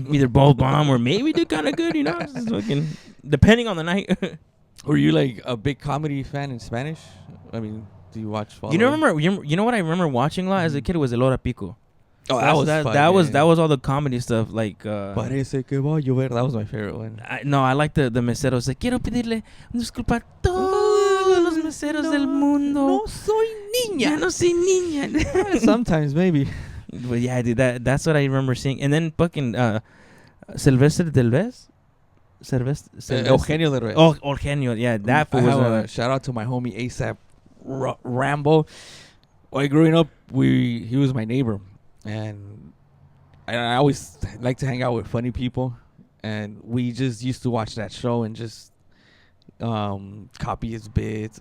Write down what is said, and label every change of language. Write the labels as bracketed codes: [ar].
[en] Either both bomb or maybe did kind of good, you know. Just fucking depending on the night. Were you like a big comedy fan in Spanish? I mean, do you watch? You know what I remember watching a lot as a kid was El Hora Pico. Oh, that was all the comedy stuff like. [es] Parece que va a llover. [en] That was my favorite one. I like the meseros. [es] Like, quiero pedirle una disculpa a todos los meseros del mundo. No soy niña. Ya no soy niña. [en] Sometimes maybe. But yeah, dude, that's what I remember seeing. And then fucking Silvestre Derbez. Eugenio Derbez. Oh, Eugenio. Yeah, that fool was shout out to my homie ASAP Rambo. Well, growing up, he was my neighbor. And I always like to hang out with funny people, and we just used to watch that show and just copy his bits.